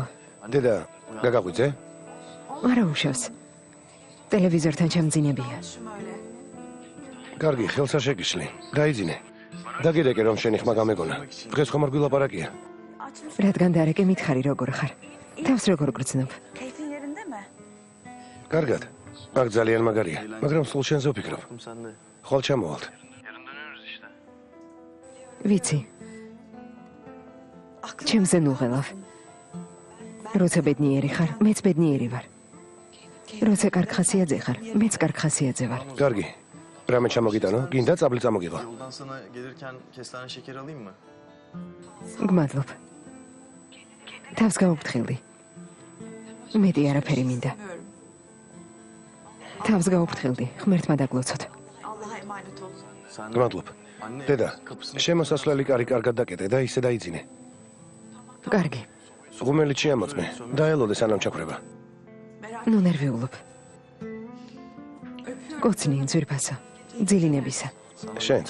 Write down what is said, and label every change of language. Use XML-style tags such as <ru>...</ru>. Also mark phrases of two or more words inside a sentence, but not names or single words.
<ka>დედა, გაგაღვიძე? არა უშავს. ტელევიზორთან ჩამძინებია. კარგი, ხელსა შეგიშლი. დაიძინე. დაგირეკე რომ შენი ხმა გამეგონა. დღეს ხომ არ გვილაპარაკია? რადგან დარეკე მითხარი როგორ ხარ? თავს როგორ გრძნობ?</ka> <tr>Keyfin yerinde mi?</tr> <ka>კარგად. აქ ძალიან მაგარია, მაგრამ სულ შენზე ვფიქრობ. ხვალ ჩამოვალთ. ვიცი. ჩემზე ნუღელავ. როცა ბედნიერი ხარ, მეც ბედნიერი ვარ. როცა კარგ ხასიათზე ხარ, მეც კარგ ხასიათზე ვარ. კარგი. რამე ჩამოგიტანო? გინდა წაბლი წამოგიღო?</ka> <tr>Yoldan sana gelirken kestane şeker alayım mı?</tr> <ka>გმადლობ. თავს გაუფრთხილდი. მეტი არაფერი მინდა. თავს გაუფრთხილდი, ღმერთმა დაგლოცოთ.</ka> <tr>Allah'a emanet ol. Sen</tr> <ka>გმადლობ. დედა, შემოსასვლელი კარი კარგად დაკეტე და ისე დაიძინე. კარგი. ღუმელით შეამოწმე. დაელოდე სანამ ჩაქრება. ნუ ნერვიულობ. კოცნი ძვირფასო. ძილინებისა. შენც.</ka>